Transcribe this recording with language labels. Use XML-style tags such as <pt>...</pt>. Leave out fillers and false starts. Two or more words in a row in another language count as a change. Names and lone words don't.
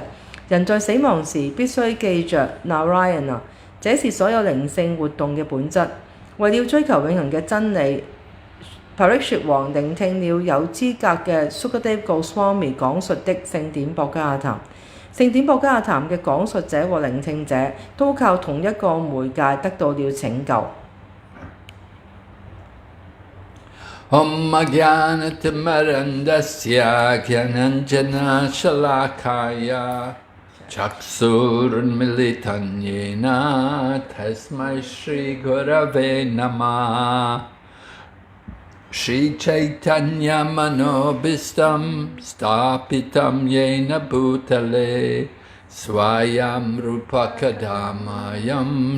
<yue>人在死亡時必須記着 Narayana， 這是所有靈性活動嘅本質。為了追求永恆嘅真理 ，Parikshit 王聆聽了有資格嘅 Sukadeva Goswami 講述的聖典博加雅談。聖典博加雅談嘅講述者和聆聽者都靠同一個媒介得到了拯救。</yue> <sa>ॐ ज्ञानतिमिरान्धस्य ज्ञानाञ्जन शलाकया चक्षुरुन्मीलितं येन तस्मै श्री गुरवे नमः श्री चैतन्य मनोऽभीष्टं स्थापितं येन भूतले स्वयं रूपः कदा मह्यं</sa>